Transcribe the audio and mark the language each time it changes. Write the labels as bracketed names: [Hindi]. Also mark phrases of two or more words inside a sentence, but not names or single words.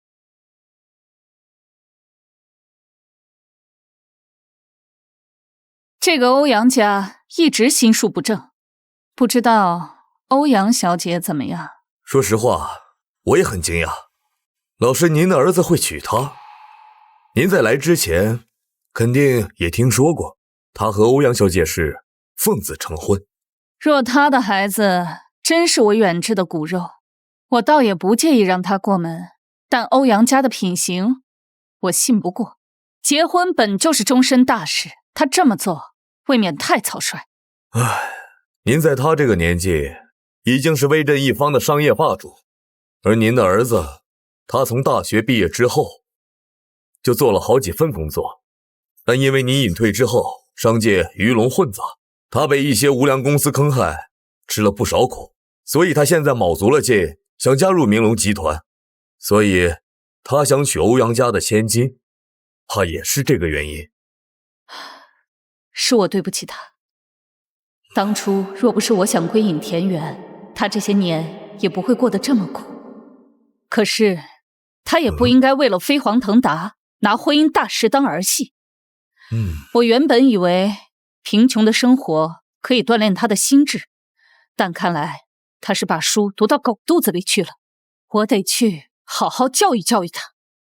[Chinese] 這個歐陽家一直心術不正，不知道歐陽小姐怎麼樣？說實話，我也很驚訝。老師，您的兒子會娶她？您在來之前肯定也聽說過，他和歐陽小姐是奉子成婚。若他的孩子真是我遠志的骨肉，我倒也不介意讓他過門。但歐陽家的品行，我信不過。結婚本就是終身大事，他這麼做未免太草率。唉，您在他這個年紀已經是威震一方的商業霸主，而您的兒子，他從大學畢業之後就做了好幾份工作，但因為你隱退之後，商界魚龍混雜，他被一些無良公司坑害，吃了不少苦，所以他現在卯足了勁，想加入明龍集團，所以他想娶歐陽家的千金，怕也是這個原因。是我對不起他，當初若不是我想歸隱田園，他這些年也不會過得這麼苦。可是他也不應該為了飛黃騰達，拿婚姻大事當兒戲。我原本以為貧窮的生活可以鍛鍊他的心智，但看來他是把書讀到狗肚子裡去了，我得去好好教育教育他。